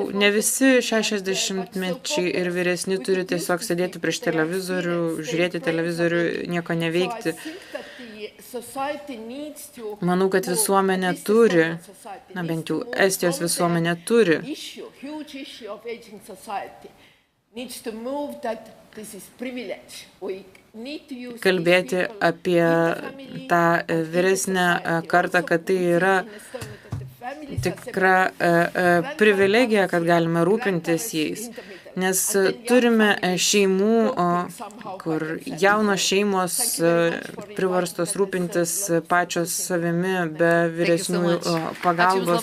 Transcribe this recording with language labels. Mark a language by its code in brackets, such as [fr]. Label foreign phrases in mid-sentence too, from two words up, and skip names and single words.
[lt] Ne visi 60-mečiai ir vyresni turi tiesiog sėdėti prieš televizorių, žiūrėti televizorių, nieko neveikti. Manau, kad visuomenė turi, bent jau Estijos visuomenė turi [en] needs to move that this is privilege. We need to use [lt] kalbėti apie tą vyresnę kartą, kad tai yra tikra privilegija, kad galime rūpintis jais. Nes turime šeimų, kur jaunos šeimos priverstos rūpintis pačios savimi be vyresnių pagalbos.